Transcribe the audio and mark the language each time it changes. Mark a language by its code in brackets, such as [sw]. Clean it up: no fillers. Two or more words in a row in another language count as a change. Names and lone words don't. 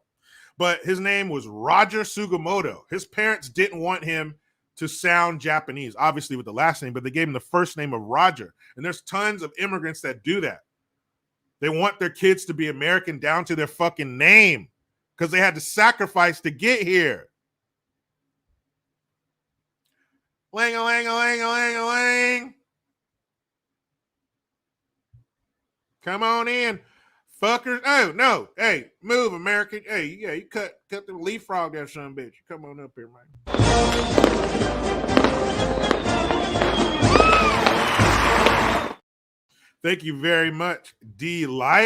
[en] But his name was Roger Sugimoto. His parents didn't want him to sound Japanese, obviously with the last name, but they gave him the first name of Roger. And there's tons of immigrants that do that. They want their kids to be American down to their fucking name because they had to sacrifice to get here. Lang-a-lang-a-lang-a-lang-a-lang. Come on in, fuckers. Oh, no. Hey, move, American. Hey, yeah, you cut the leapfrog there, son of a bitch. Come on up here, man. Thank you very much, D Light.